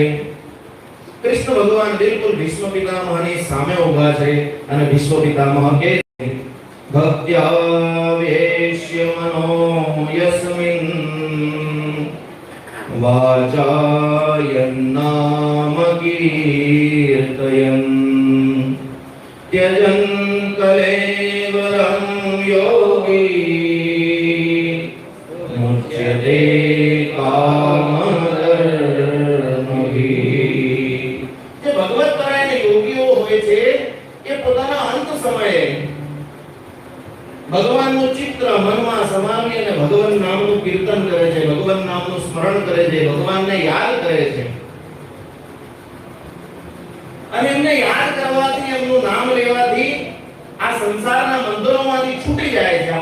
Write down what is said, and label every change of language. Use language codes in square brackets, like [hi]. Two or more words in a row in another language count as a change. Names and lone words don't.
[gu] કૃષ્ણ ભગવાન બિલકુલ ભીષ્મ પિતામહની સામે ઊભા છે અને ભીષ્મ પિતામહ કહે છે, [sa] भक्त्यावेश्य मनो यस्मिन वाचायन्नाम कीर्तयन त्यजन् कलेवरं योगी मुच्यते कामधर्मभिः. [gu] જે ભગવત પરાયણ યોગીઓ હોય છે એ પોતાના અંત સમયે ભગવાનનું ચિત્ર મનમાં સમાવી અને ભગવાન નામનું કીર્તન કરે છે, ભગવાન નામનું સ્મરણ કરે છે, ભગવાનને યાદ કરે છે. અને એમને યાદ કરવાથી, એમનું નામ લેવાથી આ સંસારના બંધનોમાંથી છૂટી જાય છે.